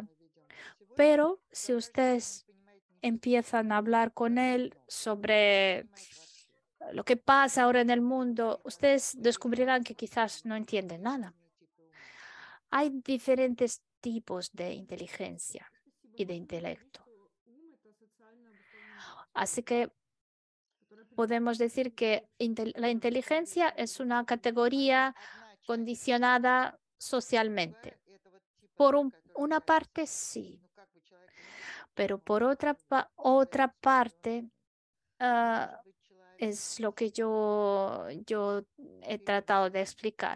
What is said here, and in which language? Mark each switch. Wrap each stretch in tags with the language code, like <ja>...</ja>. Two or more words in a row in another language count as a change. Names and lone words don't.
<es>Pero si ustedes empiezan a hablar con él sobre lo que pasa ahora en el mundo, ustedes descubrirán que quizás no entienden nada. Hay diferentes tipos de inteligencia</es> <ru>Спасибо.</ru> <es>y de</es> <ru>Можно ли говорить,</ru> <es>intelecto.</es> <ru>что ум это социально обусловленный</ru> <es>Así</es> <ru>фактор,</ru> <es>que</es> <ru>который определяет</ru> <es>podemos decir</es> <ru>поведение</ru> <es>que</es> <ru>общества?</ru> <es>la inteligencia es una categoría condicionada socialmente. Por una parte, sí, pero por otra parte, ah, es lo que yo he tratado de explicar.</es>